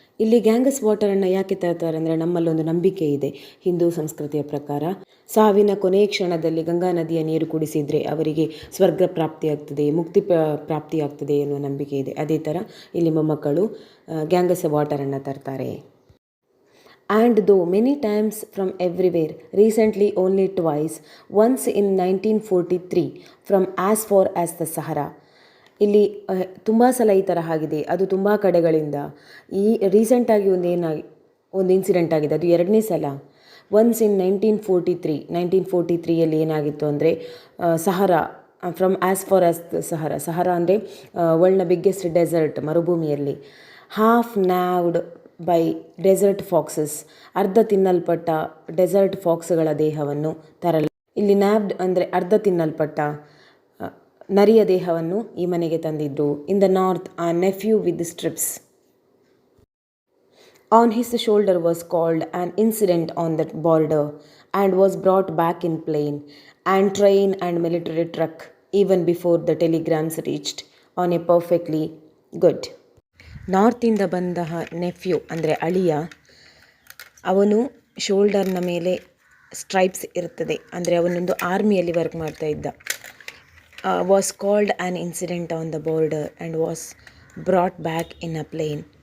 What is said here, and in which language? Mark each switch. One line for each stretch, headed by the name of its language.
Kannada: ಇಲ್ಲಿ ಗ್ಯಾಂಗಸ್ ವಾಟರನ್ನು ಯಾಕೆ ತರ್ತಾರೆ ಅಂದರೆ, ನಮ್ಮಲ್ಲೊಂದು ನಂಬಿಕೆ ಇದೆ ಹಿಂದೂ ಸಂಸ್ಕೃತಿಯ ಪ್ರಕಾರ, ಸಾವಿನ ಕೊನೆಯ ಕ್ಷಣದಲ್ಲಿ ಗಂಗಾ ನದಿಯ ನೀರು ಕುಡಿಸಿದರೆ ಅವರಿಗೆ ಸ್ವರ್ಗ ಪ್ರಾಪ್ತಿಯಾಗ್ತದೆ, ಮುಕ್ತಿ ಪ್ರಾಪ್ತಿಯಾಗ್ತದೆ ಎನ್ನುವ ನಂಬಿಕೆ ಇದೆ. ಅದೇ ಥರ ಇಲ್ಲಿ ಮೊಮ್ಮಕ್ಕಳು ಗ್ಯಾಂಗಸ್ ವಾಟರನ್ನು ತರ್ತಾರೆ.
English: And though many times from everywhere, recently only twice, once in 1943 from as far as the Sahara.
Kannada: ಇಲ್ಲಿ ತುಂಬ ಸಲ ಈ ಥರ ಆಗಿದೆ, ಅದು ತುಂಬ ಕಡೆಗಳಿಂದ. ಈ ರೀಸೆಂಟಾಗಿ ಒಂದು ಇನ್ಸಿಡೆಂಟ್ ಆಗಿದೆ, ಅದು 2ನೇ ಸಲ.
English: once in 1943
Kannada: ಏನಾಗಿತ್ತು ಅಂದರೆ,
English: Sahara from as far as the Sahara ಅಂದರೆ ವರ್ಲ್ಡ್ನ biggest desert,
Kannada: ಮರುಭೂಮಿಯಲ್ಲಿ
English: half gnawed by desert foxes,
Kannada: ಅರ್ಧ ತಿನ್ನಲ್ಪಟ್ಟ ಡೆಸರ್ಟ್ ಫಾಕ್ಸ್ಗಳ ದೇಹವನ್ನು ತರಲು. ಇಲ್ಲಿ ನ್ಯಾವ್ಡ್ ಅಂದರೆ ಅರ್ಧ ತಿನ್ನಲ್ಪಟ್ಟ ನರಿಯ ದೇಹವನ್ನು ಈ ಮನೆಗೆ ತಂದಿದ್ರು.
English: In the north a nephew with strips on his shoulder was called an incident on that border and was brought back in plane and train and military truck even before the telegrams reached on a perfectly good.
Kannada: ನಾರ್ತಿಂದ ಬಂದ nephew ಅಂದರೆ ಅಳಿಯ, ಅವನು ಶೋಲ್ಡರ್ನ ಮೇಲೆ stripes ಇರ್ತದೆ, ಅಂದರೆ ಅವನೊಂದು ಆರ್ಮಿಯಲ್ಲಿ work ಮಾಡ್ತಾ ಇದ್ದ.
English: Was called an incident on the border and was brought back in a plane.